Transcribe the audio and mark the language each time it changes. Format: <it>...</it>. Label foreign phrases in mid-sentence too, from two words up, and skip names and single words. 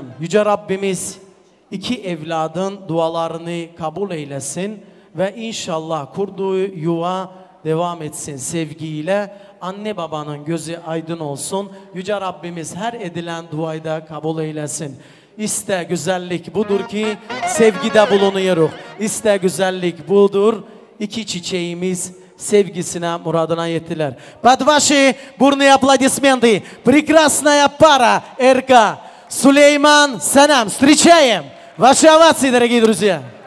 <tr>Yüce Rabbimiz 2 evladın dualarını kabul eylesin ve inşallah kurduğu yuva devam etsin sevgiyle. Anne babanın gözü aydın olsun. Yüce Rabbimiz her edilen duayı da kabul eylesin. İste güzellik budur ki sevgide bulunuyoruz. İste güzellik budur. 2 çiçeğimiz sevgisine, muradına yettiler.</tr> <ru>Под ваши бурные аплодисменты прекрасная пара РК Сулейман Санам. Встречаем! Ваши овации, дорогие друзья!</ru>